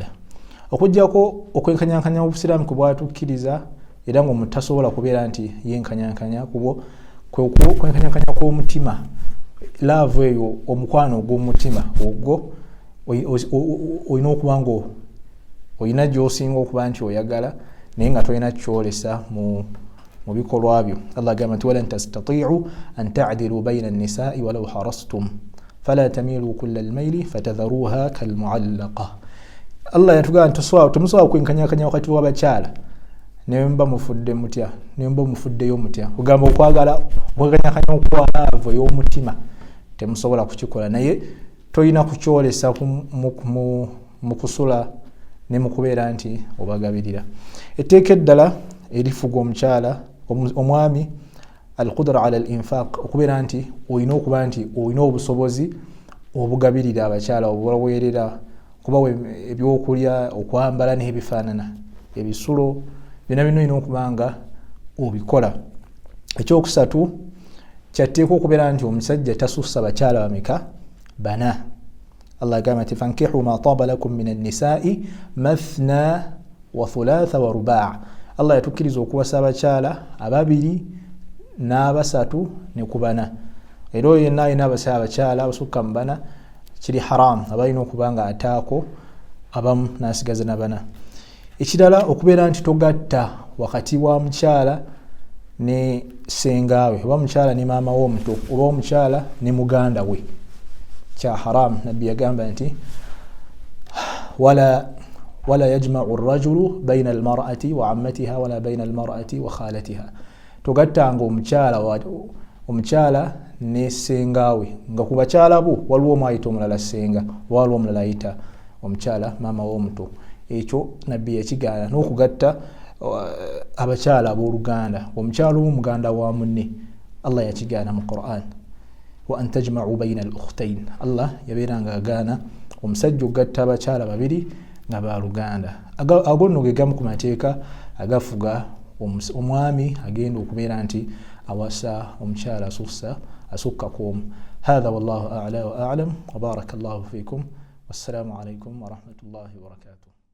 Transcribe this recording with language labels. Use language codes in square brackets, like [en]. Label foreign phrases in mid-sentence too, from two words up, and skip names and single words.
[lg] Okuggyako okwenkanyankanya obusiraamu kwe bwatukkiriza era ng'omuntu tasobola kubeera nti yenkanyankanya, kubo kwenkanyankanya kw'omutima, laavu eyo, omukwano ogw'omutima ogwo olina okuba nga olina gy'osinga okuba nti oyagala naye nga tolina kyolesa mu bikolwa byo. [ar] Allah [lg] agamba nti [ar] ولن تستطيعوا أن تعدلوا بين النساء ولو حرصتم فلا تميلوا كل الميل فتذروها كالمعلقة. [lg] Allah yatugamba nti temusobola kwenkanyakanya wakati w'abakyala ne mba mufudde mutya, ne mba mufuddeyo mutya. Kugamba okwagala okwenkanyakanya okw'alaavu ey'omutima temusobola kukikola, naye tolina kukyolesa mu kusula ne mu kubeera nti obagabirira. Etteeka eddala erifuga omukyala omwami [ar] القدرة على الإنفاق, [lg] okubeera nti olina okuba nti olina obusobozi obugabirira abakyala, obubaweerera, kubawa ebyokulya, okwambala n'ebifaanana, ebisulo, byonna bino olina okuba nga obikola. Ekyokusatu, kyatteeka okubeera nti omusajja tasussa bakyala bameka? Bana. Allah agamba nti [ar] فانكحوا ما طاب لكم من النساء مثنى وثلاث ورباع'. [lg] Allah yatukkiriza okuwasa abakyala 2 n'abasatu ne ku bana. Era oyo yenna alina abakyala abasukka mu bana kiri haram, abalina okuba nga ataako abamu n'asigaza na bana. Ekirala, okubeera nti togatta wakati wa mukyala ne sengaawe, oba mukyala ne maama w'omuto, oba omukyala ne muganda we, kya haram. Nabbi yagamba nti [ar] ولا يجمع الرجل بين المرأة وعمتها ولا بين المرأة وخالتها. [lg] Togattanga omukyala ne sengaawe, nga ku bakyala bo waliwo omu ayita omulala senga, waliwo omulala ayita omukyala maama w'omuto. Ekyo nabbi yakigaana n'okugatta abakyala abooluganda. Omukyala w'omuganda wa munne Allah yakigaana mu Qur'an, [ar] وأن تجمعوا بين الأختين. [lg] Allah yabeeranga agaana omusajja okugatta abakyala babiri nga baaluganda. Ago nno ge gamu ku mateeka agafuga omwami agenda okubeera nti awasa omukyala asukka kw'omu. [ar] هذا والله أعلى وأعلم وبارك الله فيكم. والسلام عليكم ورحمة الله وبركاته.